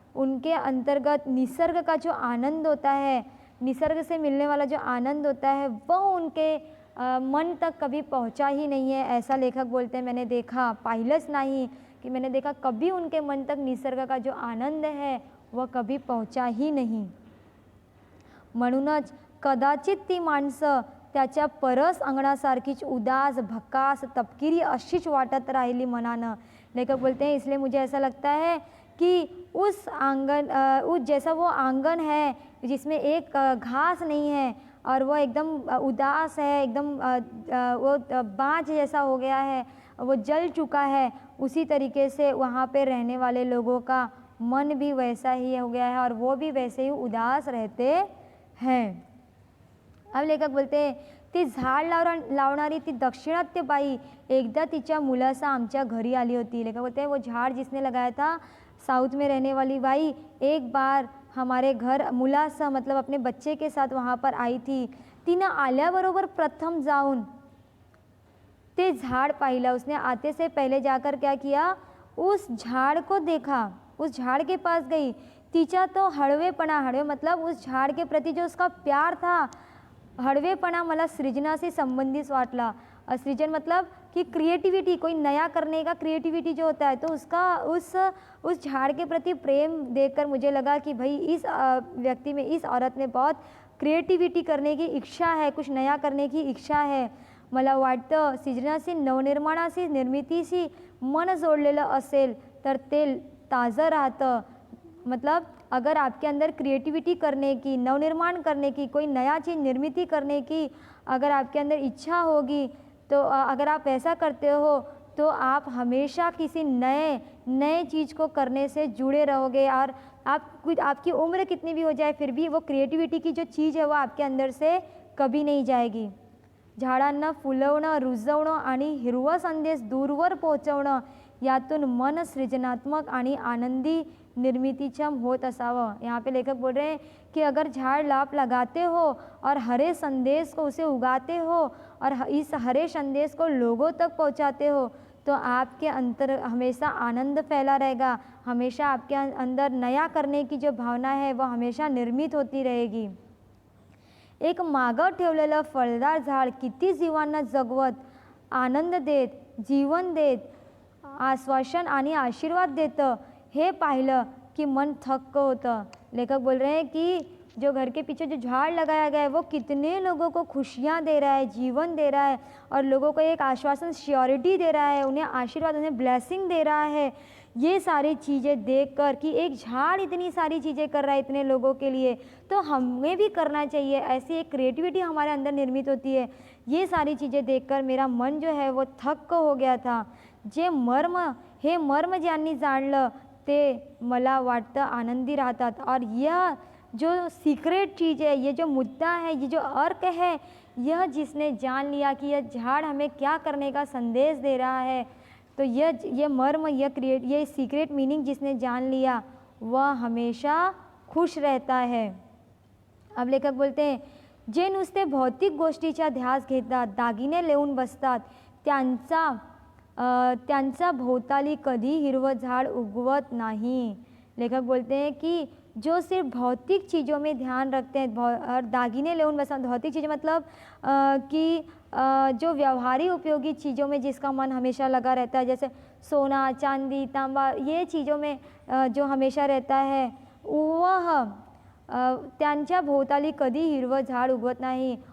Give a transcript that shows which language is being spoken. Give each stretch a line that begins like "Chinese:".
Hindi: उनके अंतर्गत निसर्ग का जो आनंद होता है, निसर्ग से मिलने वाला जो आनंद होता है, वो उनके मन तक कभी पहुंचा ही नहीं है, ऐसा लेखक बोलते हैं। मैंने देखा,
Marathi: पाहिलंच नाही
Hindi: कि मैंने देखा कभी उनके मन तक निसर्ग का जो आनंद है वह कभी पहुंचा ही नहीं।
Marathi: म्हणूनच कदाचित ती माणसं त्याच्या परस अंगणासारखीच उदास, भकास, तपकिरी अशीच वाटत राहिली मनानं।
Hindi: लेखक बोलते हैं इसलिए मुझे ऐसा लगता है कि उस जैसा वो आंगन है जिसमें एक घास नहीं है और वो एकदम उदास है, एकदम वो बाँझ जैसा हो गया है, वो जल चुका है, उसी तरीके से वहाँ पे रहने वाले लोगों का मन भी वैसा ही हो गया है और वो भी वैसे ही उदास रहते हैं। अब लेखक बोलते हैं
Marathi: ती झाड लावणारी ती दक्षिणात्य बाई एकदा तिच्या मुलासह आमच्या घरी आली होती।
Hindi: लेखक बोलते हैं वो झाड़ जिसने लगाया था, साउथ में रहने वाली बाई एक बार हमारे घर मुलासह मतलब अपने बच्चे के साथ वहाँ पर आई थी।
Marathi: तिनं आल्याबरोबर प्रथम जाऊन ते झाड़ पाहिलं।
Hindi: उसने आते से पहले जाकर क्या किया, उस झाड़ को देखा, उस झाड़ के पास गई।
Marathi: तिचा तो हळवेपणा, हळवे
Hindi: मतलब उस झाड़ के प्रति जो उसका प्यार था,
Marathi: हळवेपणा मला सृजनाशी संबंधित वाटला।
Hindi: सृजन मतलब कि क्रिएटिविटी, कोई नया करने का क्रिएटिविटी जो होता है, तो उसका उस झाड़ के प्रति प्रेम देखकर मुझे लगा कि भाई इस व्यक्ति में, इस औरत में बहुत क्रिएटिविटी करने की इच्छा है, कुछ नया करने की इच्छा है।
Marathi: मला वाटतं सृजनाशी, नवनिर्माणाशी, निर्मितीशी मन जोडलेलं असेल तर ते ताजं राहतं।
Hindi: मतलब अगर आपके अंदर क्रिएटिविटी करने की, नवनिर्माण करने की, कोई नया चीज़ निर्मिती करने की अगर आपके अंदर इच्छा होगी, तो अगर आप ऐसा करते हो तो आप हमेशा किसी नए चीज़ को करने से जुड़े रहोगे और आपकी उम्र कितनी भी हो जाए फिर भी वो क्रिएटिविटी की जो चीज़ है वो आपके अंदर से कभी नहीं जाएगी।
Marathi: झाडांना फुलवणं, रुजवणं आणि हिरवा संदेश दूरवर पोहोचवणं यातून मन सृजनात्मक आणि आनंदी निर्मितीक्षम होत असावं।
Hindi: यहाँ पे लेखक बोल रहे हैं कि अगर झाड़ आप लगाते हो और हरे संदेश को उसे उगाते हो और इस हरे संदेश को लोगों तक पहुँचाते हो, तो आपके अंदर हमेशा आनंद फैला रहेगा, हमेशा आपके अंदर नया करने की जो भावना है वो हमेशा निर्मित होती रहेगी।
Marathi: एक मागं ठेवलेलं फळदार झाड किती जीवांना जगवत, आनंद देत, जीवन देत, आश्वासन आणि आशीर्वाद देतं, हे पाहिलं की मन थक्क होतं।
Hindi: लेखक बोल रहे हैं कि जो घर के पीछे जो झाड़ लगाया गया है वो कितने लोगों को खुशियाँ दे रहा है, जीवन दे रहा है और लोगों को एक आश्वासन, श्योरिटी दे रहा है, उन्हें आशीर्वाद, उन्हें ब्लेसिंग दे रहा है। ये सारी चीज़ें देखकर कि एक झाड़ इतनी सारी चीज़ें कर रहा है इतने लोगों के लिए, तो हमें भी करना चाहिए। ऐसी एक क्रिएटिविटी हमारे अंदर निर्मित होती है। ये सारी चीज़ें देखकर मेरा मन जो है वो थक्क हो गया था।
Marathi: जे मर्म, हे मर्म ज्यांनी जाणलं ते मला वाटतं आनंदी राहतात।
Hindi: और यह जो सीक्रेट चीज़ है, ये जो मुद्दा है, ये जो अर्क है, यह जिसने जान लिया कि यह झाड़ हमें क्या करने का संदेश दे रहा है, तो ये मर्म, ये सीक्रेट मीनिंग जिसने जान लिया वह हमेशा खुश रहता है। अब लेखक बोलते हैं,
Marathi: जे नुसते भौतिक गोष्टीचा ध्यास घेतात, दागिने लेऊन बसतात, त्यांचा भोवताली कधी हिरवं झाड उगवत नाही।
Hindi: लेखक बोलते हैं कि जो सिर्फ भौतिक चीज़ों में ध्यान रखते हैं और
Marathi: दागिने लेऊन बसतात,
Hindi: भौतिक चीज़ें मतलब कि जो व्यवहारिक उपयोगी चीज़ों में जिसका मन हमेशा लगा रहता है, जैसे सोना, चांदी, तांबा, ये चीज़ों में जो हमेशा रहता है वह
Marathi: त्यांच्या भोवताली कधी हिरवं झाड उगवत नाही।